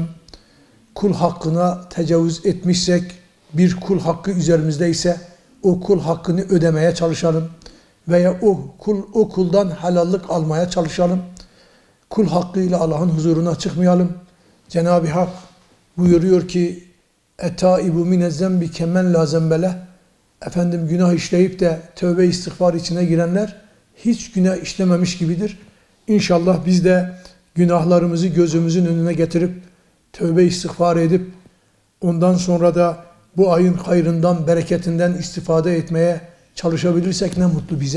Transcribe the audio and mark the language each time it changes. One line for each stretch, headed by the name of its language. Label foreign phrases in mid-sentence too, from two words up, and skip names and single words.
Turkish: Kul hakkına tecavüz etmişsek, bir kul hakkı üzerimizdeyse o kul hakkını ödemeye çalışalım. Veya o kuldan helallik almaya çalışalım. Kul hakkıyla Allah'ın huzuruna çıkmayalım. Cenab-ı Hak buyuruyor ki
Arabic: اَتَائِبُ مِنَ الزَّنْبِ كَمَنْ لَا زَنْبَلَهِ
Turkish: Günah işleyip de tövbe istiğfar içine girenler hiç günah işlememiş gibidir. İnşallah biz de günahlarımızı gözümüzün önüne getirip tövbe istiğfar edip ondan sonra da bu ayın hayrından, bereketinden istifade etmeye çalışabilirsek ne mutlu bize.